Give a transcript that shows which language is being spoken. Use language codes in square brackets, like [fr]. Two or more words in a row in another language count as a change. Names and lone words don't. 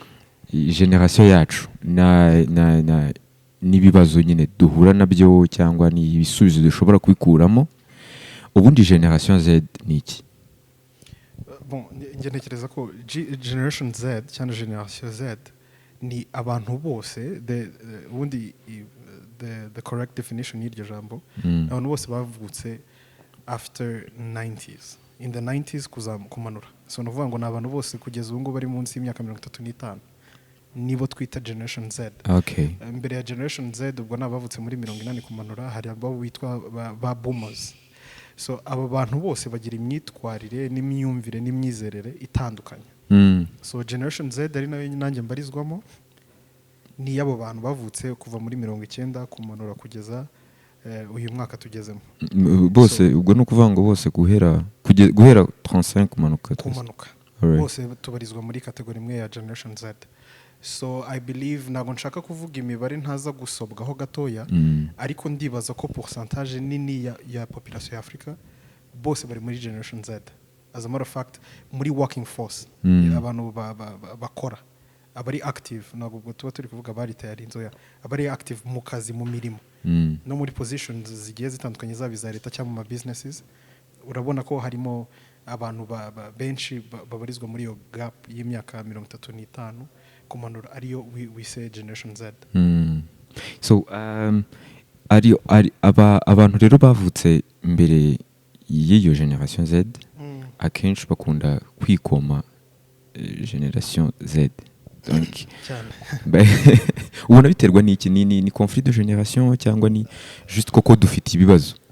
[rw] Generation yacu n'ibibazo nyine duhura nabyo cyangwa ni ibisubizo dushobora kubikuramo. Ubundi Generation Z ni iki? Bon, nge ntekereza ko Generation Z cyangwa Generation Z ni abantu bose ubundi [en] the correct definition [rw] y'iryo jambo abantu bose bavutse [en] after 90s in the 90s [rw] kumanura so nuvuga ngo ni abantu bose kugeza ubu ngubu bari munsi y'imyaka 35 nibo twita generation Z. Okay. Mbere ya generation Z ubwo nabavutse muri 40 kumanura hari abo bitwa ba boomers. So aba bantu bose bagira imyitwarire n'imyumvire n'imyizerere itandukanye. So generation Z ari nayo nanjye mbarizwamo ni yabo bantu bavutse kuva muri 90 kumanura kugeza uyu mwaka tugezemo. Bose ubwo no kuvuga ngo bose guhera 35 kumanuka. Bose tubarizwa muri kategori imwe ya generation Z. [en] So I believe [rw] ntago nshaka kuvuga imibare ntaza gusobwaho gatoya ariko ndibaza ko pourcentage nini ya population ya Africa bose bari muri generation Z. [en] As a matter of fact [rw] muri [en] working force [rw] abantu bakora abari active ntabwo tuba turi kuvuga bari tayari inzoya abari active mu kazi mu mirimo no muri positions zigiye zitandukanye zaba za leta cyangwa mu businesses urabona ko harimo abantu benshi babarizwa muri iyo gap y'imyaka 35 kumanura ariyo [en] we say [rw] generation Z. So abantu rero bavutse mbere y'iyo generation Z akenshi bakunda kwikoma generation Z. Donc ubona biterwa n'iki ni [fr] conflit de génération [rw] cyangwa ni juste koko dufite ibibazo